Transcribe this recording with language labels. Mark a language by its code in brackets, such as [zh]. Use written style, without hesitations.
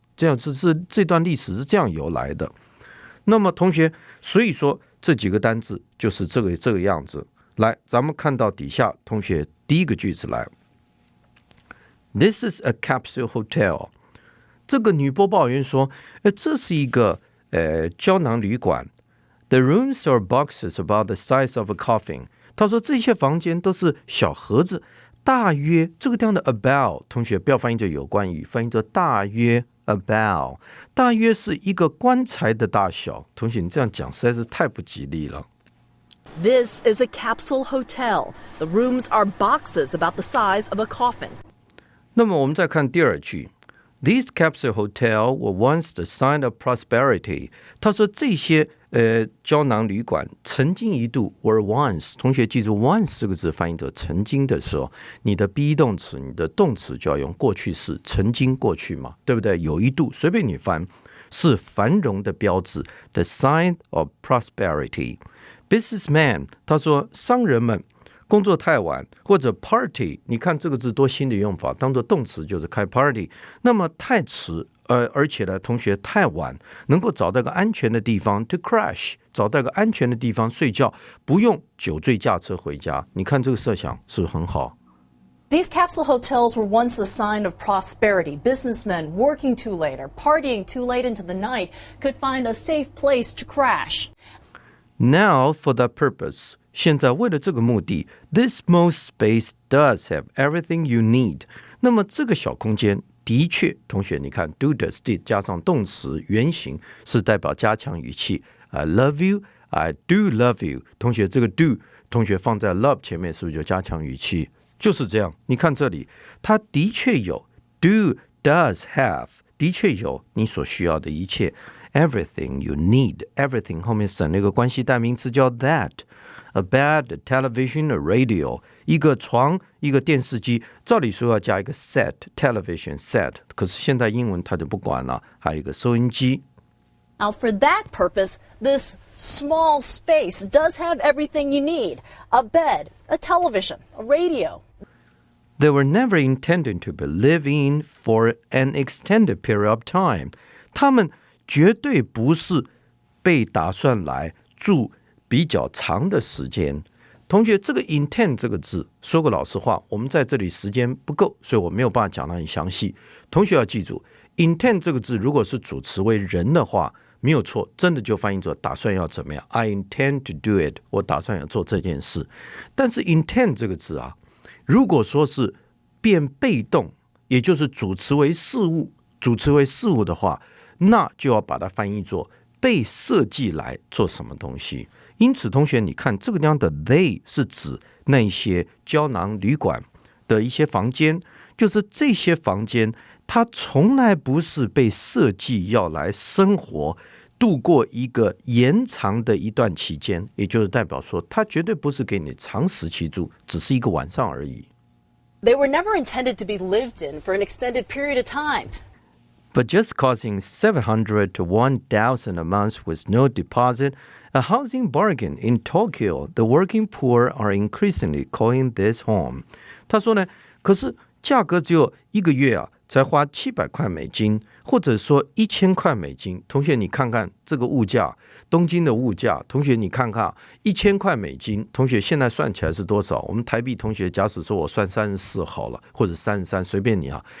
[zh] 这样这段历史是这样由来的。那么同学，所以说这几个单字就是这个样子。来，咱们看到底下同学第一个句子来。 [en] This is a capsule hotel。 [zh] 这个女播报员说，这是一个胶囊旅馆。 [en] The rooms are boxes about the size of a coffin。 [zh] 她说这些房间都是小盒子，大约这个地方的 about 同学不要翻译成有关于，翻译成大约 about， 大约是一个棺材的大小。同学你这样讲实在是太不吉利了。 [en] This is a capsule hotel. The rooms are boxes about the size of a coffin. [zh] 那么我们再看第二句。 [en] These capsule hotel were once the sign of prosperity。 [zh] 他说这些胶囊旅馆曾经一度 [en] were once。 [zh] 同学记住 once 这个字翻译成曾经的时候，你的 be 动词你的动词就要用过去式，曾经过去嘛，对不对？有一度随便你翻，是繁荣的标志 [en] the sign of prosperity。 [zh] Businessman 他说商人们工作太晚，或者 party， 你看这个字多新的用法，当做动词就是开 party。那么太迟而且呢同学太晚，能够找到个安全的地方 [en] to crash， [zh] 找到个安全的地方睡觉，不用酒醉驾车回家。你看这个设想是不是很好？ [en] These capsule hotels were once a sign of prosperity. Businessmen working too late or partying too late into the night could find a safe place to crash. Now for that purpose， [zh] 现在为了这个目的 [en] this small space does have everything you need。 [zh] 那么这个小空间的确，同学你看 [en] do does did [zh] 加上动词原形是代表加强语气。 [en] I love you， I do love you。 [zh] 同学这个 do 同学放在 love 前面是不是就加强语气？就是这样。你看这里它的确有 [en] do does have， [zh] 的确有你所需要的一切。 Everything you need， everything 后面省了一个关系代名词叫 that。 [en] A bed, a television, a radio， [zh] 一个床，一个电视机，照理说要加一个 set， [en] television set， [zh] 可是现在英文它就不管了，还有一个收音机。 [en] Now, for that purpose, this small space does have everything you need. A bed, a television, a radio. They were never intended to be lived in for an extended period of time。 [zh] 他们绝对不是被打算来住比较长的时间。同学，这个 intend 这个字，说个老实话，我们在这里时间不够，所以我没有办法讲得很详细。同学要记住 intend 这个字如果是主词为人的话，没有错，真的就翻译作打算要怎么样。 [en] I intend to do it， [zh] 我打算要做这件事。但是 intend 这个字啊，如果说是变被动，也就是主词为事物，主词为事物的话，那就要把它翻译作被设计来做什么东西。因此同学你看这个地方的 they 是指那些胶囊旅馆的一些房间，就是这些房间它从来不是被设计要来生活度过一个延长的一段期间，也就是代表说它绝对不是给你长时期住，只是一个晚上而已。 [en] They were never intended to be lived in for an extended period of time. But just costing $700 to $1,000 a month with no deposit, a housing bargain in Tokyo, the working poor are increasingly calling this home. [zh] 他说呢，可是价格只有一个月啊，才花700块美金，或者说1000块美金。同学，你看看这个物价，东京的物价。同学，你看看1000块美金，同学现在算起来是多少？我们台币同学，假使说我算34好了，或者33，随便你啊。